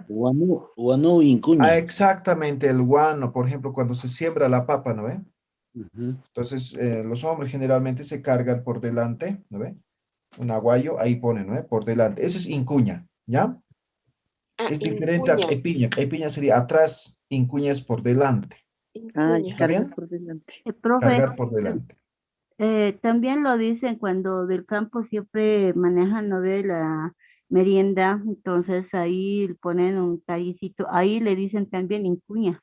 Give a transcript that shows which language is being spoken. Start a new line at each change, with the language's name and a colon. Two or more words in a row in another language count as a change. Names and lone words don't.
Spanish: Guano incuña. Exactamente, el guano, por ejemplo, cuando se siembra la papa, ¿no ve? Ujú. Entonces, los hombres generalmente se cargan por delante, ¿no ve? Un aguayo, ahí ponen, ¿no ve? Por delante. Eso es incuña, ¿ya? Es diferente a Incuña. epiña. Epiña sería atrás, incuña es por delante. Ah, Incuña. ¿Está bien? por delante. Profe, Cargar por delante. también lo dicen cuando del campo siempre manejan, ¿no ve? La merienda, entonces ahí ponen un tallicito, ahí le dicen también incuña.